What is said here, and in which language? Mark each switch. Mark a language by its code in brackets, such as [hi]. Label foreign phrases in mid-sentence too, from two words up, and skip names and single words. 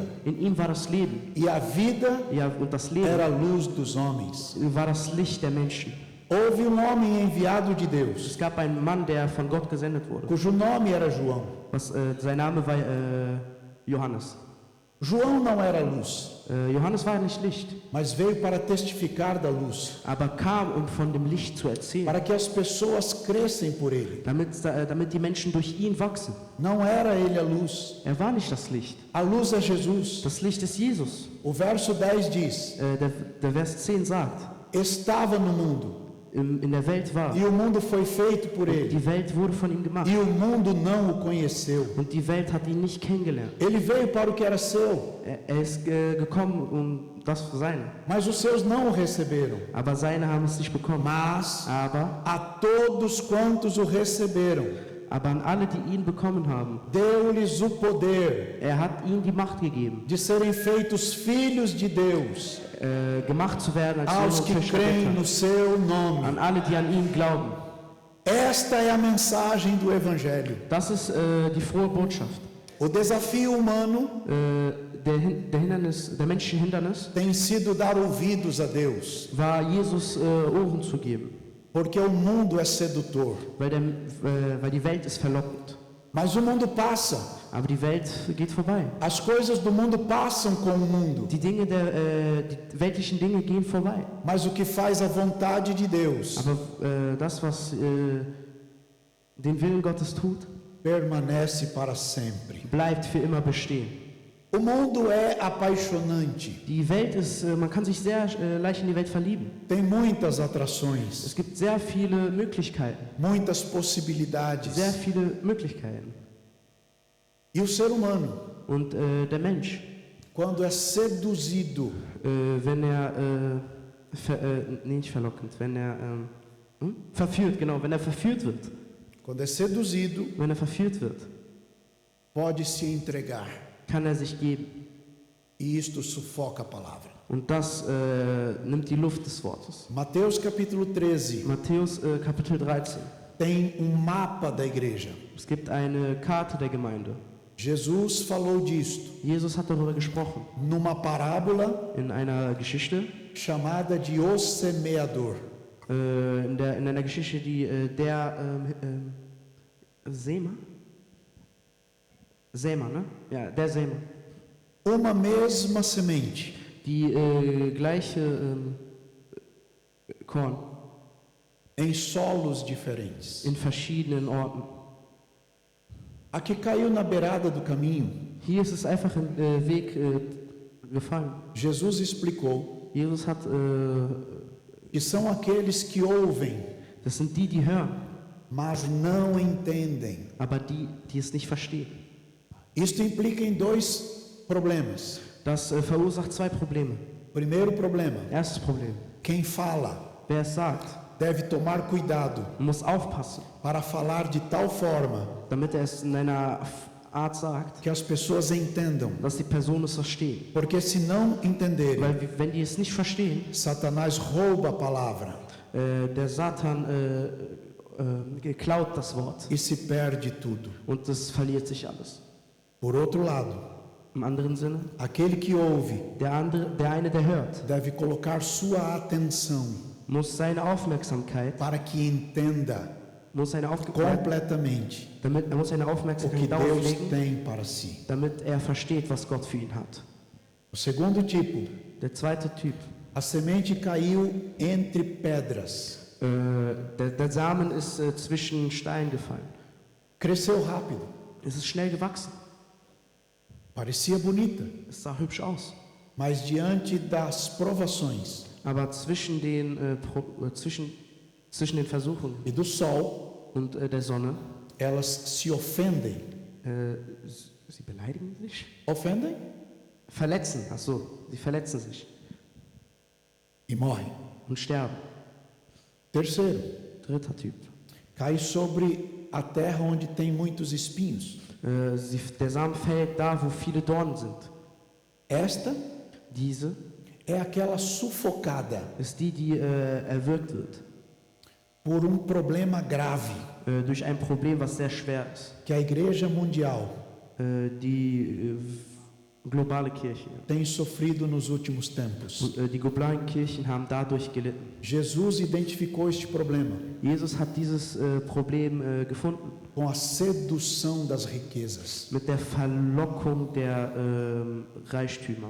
[de] In ihm war das Leben. [pt] E a vida [de] Ja, und das Leben [pt] era a luz dos homens. [de] war das Licht der Menschen. [pt] Houve um homem enviado de Deus, [de] Es gab einen Mann, der von Gott gesendet wurde. [pt] cujo nome era João. [de] Sein Name war Johannes. [pt] João não era luz, [de] Johannes war nicht Licht, [pt] mas veio para testificar da luz, [de] aber kam, um von dem Licht zu erzählen, [pt] para que as pessoas crescem por ele. [de] damit die Menschen durch ihn wachsen. [pt] Não era ele a luz. [de] Er war nicht das Licht. [pt] A luz é Jesus. [de] Das Licht ist Jesus. [pt] O verso 10 diz: [de] Der Vers 10 sagt, [pt] estava no mundo, [de] in der Welt war. [pt] e o mundo foi feito por ele, [de] Die Welt wurde von ihm gemacht. [pt] e o mundo não o conheceu. [de] Und die Welt hat ihn nicht kennengelernt. [pt] Ele veio para o que era seu, [de] Er ist gekommen, um das für seine. [pt] mas os seus não o receberam. [de] Aber seine haben es nicht bekommen. [pt] Mas [de] Aber [pt] a todos quantos o receberam, [de] an alle, die ihn bekommen haben, [pt] deu-lhes o poder [de] er hat ihnen die Macht gegeben, [pt] de serem feitos filhos de Deus, [de] gemacht zu werden als [pt] aos [de] Söhne [pt] que [de] und Töchter [pt] creem no [de] Gottes. [pt] seu nome. [de] An alle, die an ihn glauben. [pt] Esta é a mensagem do Evangelho. [de] Das ist die frohe Botschaft. [pt] O desafio humano [de] Der menschliche Hindernis [pt] tem sido dar ouvidos a Deus, [de] war, Jesus Ohren zu geben, [pt] porque o mundo é sedutor. [de] weil die Welt ist verlockend. [pt] Mas o mundo passa, [de] Aber die Welt geht vorbei. [pt] as coisas do mundo passam com o mundo, [de] Die weltlichen Dinge gehen vorbei. [pt] mas o que faz a vontade de Deus [de] Aber das, was den Willen Gottes tut, [pt] permanece para sempre. [de] bleibt für immer bestehen. [pt] O mundo é apaixonante, [de] Die Welt ist, man kann sich sehr leicht in die Welt verlieben. [pt] tem muitas atrações, [de] Es gibt sehr viele Möglichkeiten. [pt] muitas possibilidades. [de] Sehr viele Möglichkeiten. [pt] E o ser humano, [de] Und der Mensch, [pt] quando é seduzido, [de] wenn er, nicht verlockend, wenn er verführt, genau, wenn er verführt wird, [pt] quando é seduzido, [de] wenn er verführt wird, [pt] pode se entregar. [de] kann er sich geben. [pt] E isto sufoca a palavra. [de] Und das nimmt die Luft des Wortes. [pt] Mateus capítulo 13 [de] Matthäus Kapitel 13. [pt] tem mapa da igreja. [de] Es gibt eine Karte der Gemeinde. [pt] Jesus falou disto [de] Jesus hat darüber gesprochen. [pt] numa parábola [de] In einer Geschichte, [pt] chamada de O Semeador. [de] in einer Geschichte, die Sämer, ne? Ja, der Sämer. [pt] Uma mesma semente [de] Die gleiche Korn [pt] em solos diferentes. [de] in verschiedenen Orten. [pt] A que caiu na beirada do caminho, [de] Hier ist es einfach im Weg gefallen. [pt] Jesus explicou [de] Jesus hat, [pt] que são aqueles que ouvem, [de] das sind die hören, [pt] mas não entendem. [de] aber die es nicht verstehen. [pt] Isto implica em dois problemas. [de] Das verursacht zwei Probleme. [pt] Primeiro problema, [de] Erstes Problem, [pt] quem fala [de] wer es sagt, [pt] deve tomar cuidado [de] muss aufpassen, [pt] para falar de tal forma [de] damit er es in einer Art sagt, [pt] que as pessoas entendam, [de] dass die Personen es verstehen. [pt] porque se não entenderem, [de] Weil wenn die es nicht verstehen, [pt] Satanás rouba a palavra [de] der Satan klaut das Wort [pt] e se perde tudo. [de] und es verliert sich alles. [pt] Por outro lado, [de] Im anderen Sinne, [pt] aquele que ouve [de] der eine, der hört, [pt] deve colocar sua atenção [de] muss seine Aufmerksamkeit, [pt] para que entenda completamente [de] er muss seine [pt] o que [de] Aufmerksamkeit darauf [pt] Deus [de] legen, [pt] tem para si. [de] damit er versteht, was Gott für ihn hat. [pt] O segundo tipo, [de] Der zweite Typ, [pt] a semente caiu entre pedras. [de] der Samen ist zwischen Steinen gefallen. [pt] Cresceu rápido, [de] Es ist schnell gewachsen, [pt] parecia bonita, [de] es sah hübsch aus. [pt] mas diante das provações [de] Aber zwischen den Versuchen [pt] e do sol, [de] und der Sonne, [pt] elas se ofendem. [de] sie beleidigen sich? [pt] Ofendem? [de] Verletzen, ach so, sie verletzen sich. [pt] e morre. [de] und sterben. [pt] Terceiro, [de] Dritter Typ. [pt] cai sobre a terra onde tem muitos espinhos. [de] Der Samen fällt da, wo viele Dornen sind. [pt] Esta [de] Diese [pt] é aquela sufocada [de] ist die erwürgt wird. [pt] por problema grave [de] Durch ein Problem, was sehr schwer ist. [pt] que a Igreja Mundial [de] Die globale Kirche. [pt] tem sofrido nos últimos tempos. [de] Die globalen Kirchen haben dadurch gelitten. [pt] Jesus identificou este problema [de] Jesus hat dieses Problem gefunden [pt] com a sedução das riquezas. [de] mit der Verlockung der Reichtümer.